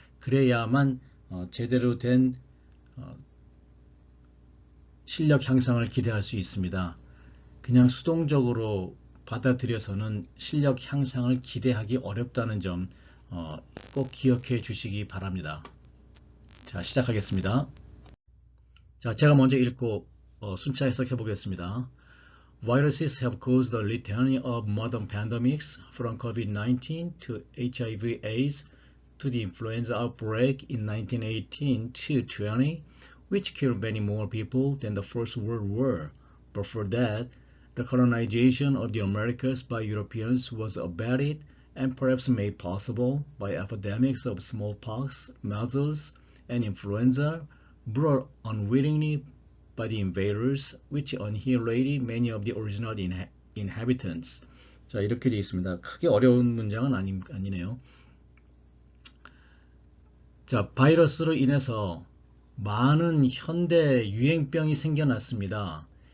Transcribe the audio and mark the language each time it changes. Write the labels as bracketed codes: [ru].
[ko] 그래야만 제대로 된 어, 실력 향상을 기대할 수 있습니다. 그냥 수동적으로 받아들여서는 실력 향상을 기대하기 어렵다는 점 꼭 기억해 주시기 바랍니다. 자, 시작하겠습니다. 자, 제가 먼저 읽고 순차 해석해 보겠습니다. [en] Viruses have caused the litany of modern pandemics, from COVID-19 to HIV/AIDS to the influenza outbreak in 1918 to 20, which killed many more people than the First World War. But for that, the colonization of the Americas by Europeans was abetted and perhaps made possible by epidemics of smallpox, measles, and influenza brought unwittingly by the invaders, which annihilated many of the original inhabitants. [ko] 자, 이렇게 되어 있습니다. 크게 어려운 문장은 아니네요. 자, 바이러스로 인해서 많은 현대 유행병이 생겨났습니다.